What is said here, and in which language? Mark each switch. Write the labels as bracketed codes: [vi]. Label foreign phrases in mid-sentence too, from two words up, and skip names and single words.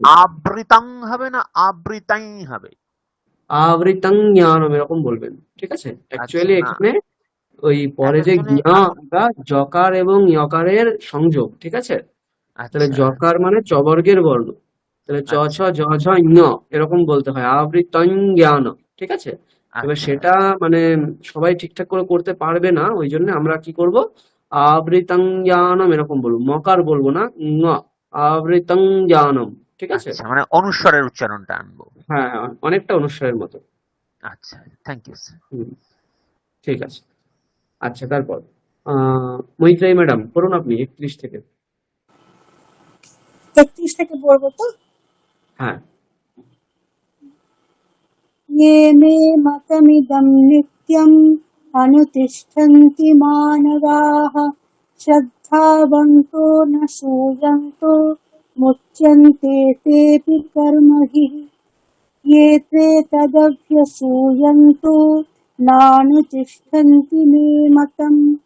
[bn] আবৃতাং হবে না আবৃতাই হবে? [sa] আবৃতাং জ্ঞানম [bn] এরকম বলবেন, ঠিক আছে? অ্যাকচুয়ালি না, এখানে ওই পরে যে একজনে জ্ঞা জকার এবং ইয়কারের সংযোগ, ঠিক আছে? তাহলে আচ্ছা জকার মানে চবর্গের বর্ণ, তাহলে চ ছ জ ঝ ঞ এরকম বলতে হয়, [sa] আবৃতং জ্ঞান, [bn] ঠিক আছে? এবার আচ্ছা সেটা মানে সবাই ঠিকঠাক করে করতে পারবে না, ওই জন্য আমরা কি করব, [sa] আবৃতং জ্ঞানম [bn] এরকম বলবো, মকার বলবো না, ঙ, [sa] আবৃতং জ্ঞানম, [bn] ঠিক আছে? আচ্ছা, মানে অনুস্বারের উচ্চারণটা আনবো। হ্যাঁ, অনেকটা অনুস্বারের মতো। আচ্ছা, [en] thank you [bn] স্যার। ঠিক আছে। আচ্ছা, তারপর মৈত্রেয়ী ম্যাডাম করুন আপনি 31 থেকে। 31 থেকে পড়বো তো? হ্যাঁ। [sa] ये मे मतमिदं नित्यम् अनुतिष्ठन्ति मानवाः श्रद्धावन्तो न सूयन्तो मुच्यन्ते तेऽपि कर्मभिः ये त्वेतदभ्यसूयन्तो नानुतिष्ठन्ति मे मतम्